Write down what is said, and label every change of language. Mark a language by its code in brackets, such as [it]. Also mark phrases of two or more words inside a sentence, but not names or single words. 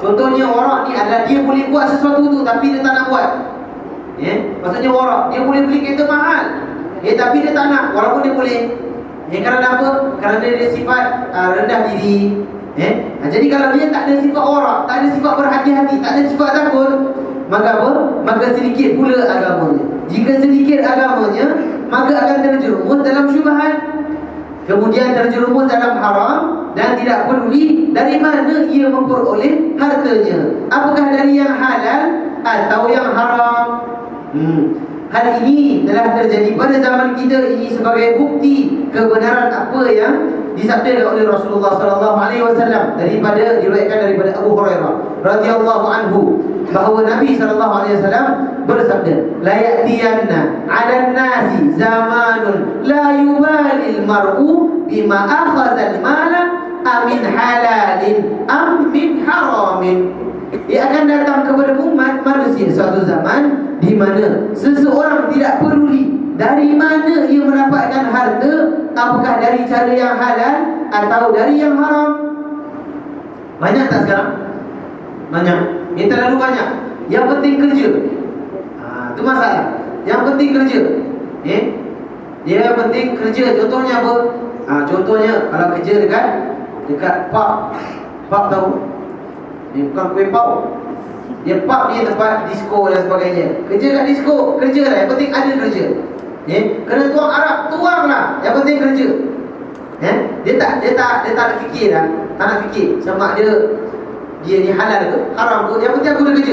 [ms] Contohnya warak ni adalah dia boleh buat sesuatu tu tapi dia tak nak buat. Maksudnya warak, dia boleh beli kereta mahal. Tapi dia tak nak walaupun dia boleh. Kerana apa? Kerana dia sifat rendah diri. Jadi kalau dia tak ada sifat warak, tak ada sifat berhati-hati, tak ada sifat takut, maka apa? Maka sedikit pula agamanya. Jika sedikit agamanya, maka akan terjerumus dalam syubhat, kemudian terjerumus dalam haram, dan tidak peduli dari mana ia memperoleh hartanya, apakah dari yang halal atau yang haram. Hal ini telah terjadi pada zaman kita ini sebagai bukti kebenaran apa yang disabdakan oleh Rasulullah [ar] صلى الله عليه وسلم [ms] diriwayatkan daripada Abu Hurairah [ar] رضي الله عنه, [ms] bahawa Nabi [ar] صلى الله عليه وسلم [ms] bersabda, [ar] لا يأتين على الناس زمان لا يبالي المرء بما أخذ المال أمن حلال أم من حرام. [ms] Ia akan datang kepada umat manusia suatu zaman di mana seseorang tidak peduli dari mana ia mendapatkan harta, apakah dari cara yang halal atau dari yang haram. Banyak tak sekarang? Banyak. Ini terlalu banyak. Yang penting kerja. Itu masalah. Yang penting kerja. Dia yang penting kerja. Contohnya apa? Contohnya kalau kerja dekat pub tahu? Bukan kuih pau. Dia pub ni tempat disco dan sebagainya. Kerja kat disco, kerja lah. Yang penting ada kerja. Kena tuang Arab, tuang lah. Yang penting kerja. Dia tak nak fikir lah. Tak nak fikir sama dia ni halal ke haram ke. Yang penting aku ada kerja.